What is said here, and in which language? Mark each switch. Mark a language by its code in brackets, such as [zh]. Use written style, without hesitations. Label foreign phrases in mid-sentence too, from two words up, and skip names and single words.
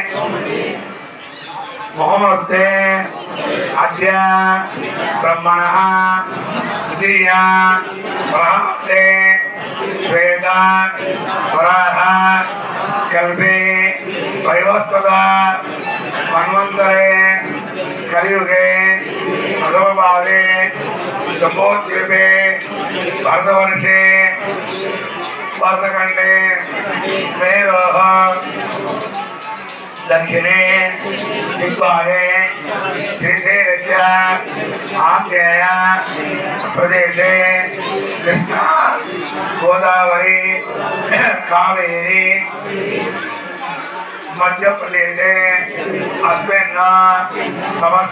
[sa] ముహూర్తే అద్య బ్రహ్మణః ద్వితీయ ప్రాప్తే శ్వేత వరాహ కల్పే పరివస్తద మన్వంతరే కలియుగే మధురభావే శంభోద్వీపే భరతవర్షే భరతఖండే మేరోహ दक्षिणे दिग्भागे श्रीशैलस्य आग्नेय प्रदेशे कृष्णा गोदावरी कावेरी मध्य प्रदेशे अस्मिन् समस्त